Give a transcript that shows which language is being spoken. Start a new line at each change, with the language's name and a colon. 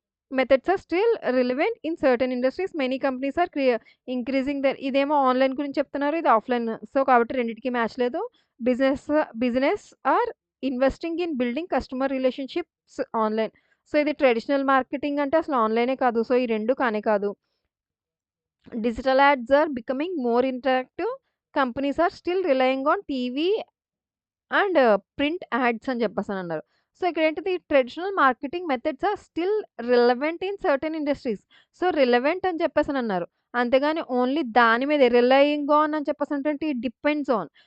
English: Methods are still relevant in certain industries. Many companies are increasing their
Telugu: ఇదేమో online గురించి చెప్తున్నారు. ఇది offline. So, కాబట్టి రెండిటికి మ్యాచ్ లేదు.
English: Business business are investing in building customer relationships online.
Telugu: So, ఇది traditional marketing అంటే అసలు ఆన్‌లైనే కాదు. సో, ఈ 2 కానే కాదు.
English: Digital ads are becoming more interactive. Companies are still relying on TV and print ads
Telugu: అని చెప్పేసనన్నారు.
English: so,
Telugu: ఇక్కడేంటిది
English: Traditional marketing methods are still relevant in certain industries.
Telugu: So, relevant అని చెప్పేసనన్నారు. అంతేగాని ఓన్లీ దాని మీదే రిలయింగ్ ఆన్ అని చెప్పేసంటే depends on.